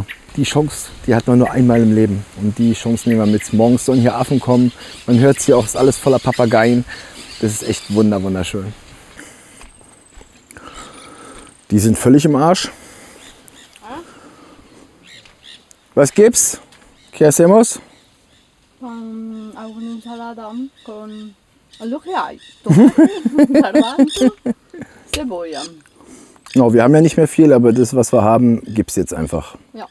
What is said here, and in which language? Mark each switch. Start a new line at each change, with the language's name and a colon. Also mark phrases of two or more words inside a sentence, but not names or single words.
German: Die Chance, die hat man nur einmal im Leben. Und die Chance nehmen wir mit. Morgens sollen hier Affen kommen. Man hört es hier auch, ist alles voller Papageien. Das ist echt wunderschön. Die sind völlig im Arsch. Was gibt's?
Spanish: ¿Qué hacemos? Alguna ensalada con lo que hay. Tomate, garbanzo, cebolla. No,
German: wir haben ja nicht mehr viel, aber das, was wir haben, gibt's jetzt einfach. Ja.